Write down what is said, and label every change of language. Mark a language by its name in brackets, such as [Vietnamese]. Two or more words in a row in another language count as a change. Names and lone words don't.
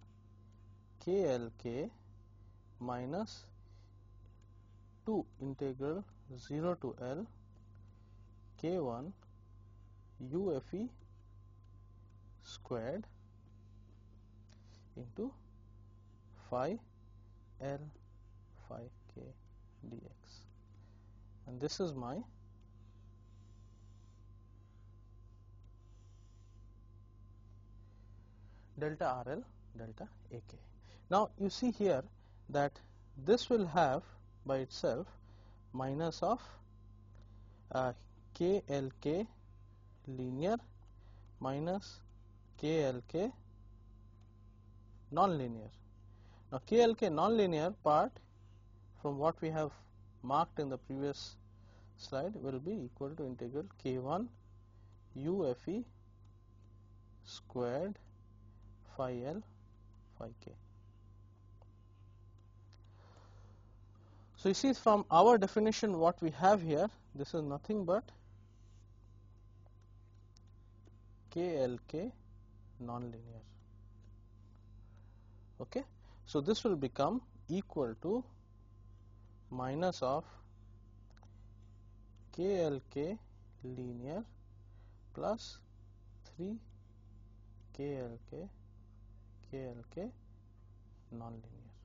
[English] KLK minus 2 integral 0 to L K1 UFE squared into phi L phi K dx, and this is my delta RL delta AK. Now you see here that this will have by itself minus of KLK linear minus KLK nonlinear. Now KLK nonlinear part, from what we have marked in the previous slide, will be equal to integral K1 UFE squared phi L phi K. So you see, from our definition what we have here, this is nothing but KLK nonlinear. Okay, so this will become equal to minus of KLK linear plus 3 KLK nonlinear.